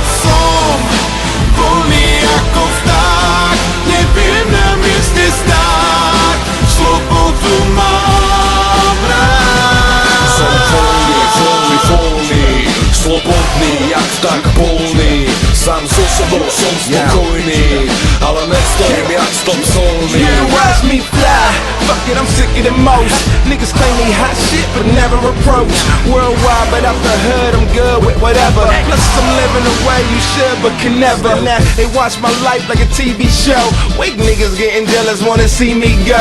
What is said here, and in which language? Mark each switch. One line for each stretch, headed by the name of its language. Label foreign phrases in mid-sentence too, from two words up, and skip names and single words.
Slovak: Som voľný ako vták, neviem na mieste stáť, slobodu mám rád. Som voľný, slobodný jak vták polný. Sám so sebou som spokojný, ale nestojím jak stop solný.
English: You watch me fly, fuck it, I'm sicker than most. Niggas claim they hot shit, but never approach. Worldwide, but out the hood, I'm good with whatever. Plus I'm living the way you should, but can never. Now they watch my life like a TV show. Weak niggas getting jealous, wanna see me go.